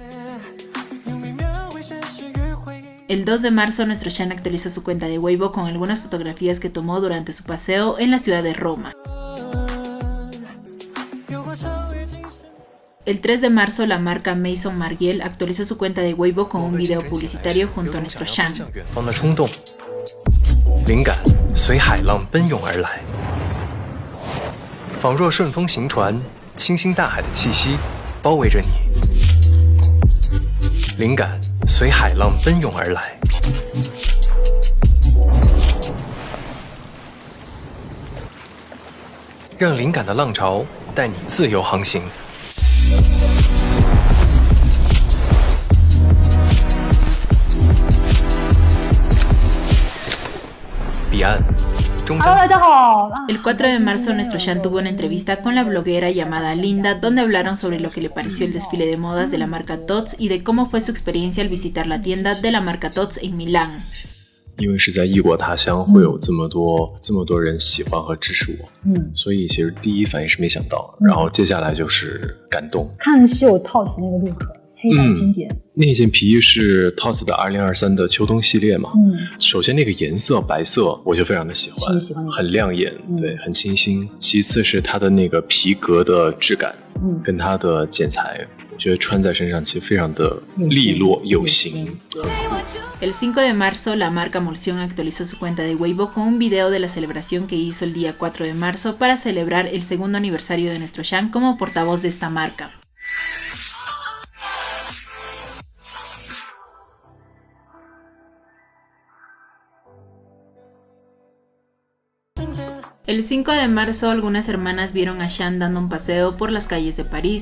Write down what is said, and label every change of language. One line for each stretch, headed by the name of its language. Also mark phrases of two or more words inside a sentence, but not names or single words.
Spanish: El 2 de marzo, nuestro Shan actualizó su cuenta de Weibo con algunas fotografías que tomó durante su paseo en la ciudad de Roma. El 3 de marzo, la marca Maison Margiela actualizó su cuenta de Weibo con un video publicitario junto a nuestro Shan.
Chinese: 随海浪奔涌而来，仿若顺风行船，清新大海的气息包围着你。灵感随海浪奔涌而来，让灵感的浪潮带你自由航行。彼岸。
Spanish: El 4 de marzo, nuestro Shan tuvo una entrevista con la bloguera llamada Linda, donde hablaron sobre lo que le pareció el desfile de modas de la marca Tod's y de cómo fue su experiencia al visitar la tienda de la marca Tod's en Milán.
Chinese: 因为是在异国他乡，会有这么多人喜欢和支持我，所以其实第一反应是没想到，然后接下来就是感动。看是有 Tod's 那个 look， 黑白经典。那件皮衣是 Tod's 的2023的秋冬系列嘛？首先那个颜色白色，我就非常的喜欢，很亮眼，对，很清新。其次是它的那个皮革的质感，跟它的剪裁。我觉得穿在身上其实非常的利落有型。
Spanish: El 5 de marzo, la marca Molción actualizó su cuenta de Weibo con un video de la celebración que hizo el día 4 de marzo para celebrar el segundo aniversario de nuestro Shan como portavoz de esta marca. El 5 de marzo, algunas hermanas vieron a Shan dando un paseo por las calles de París.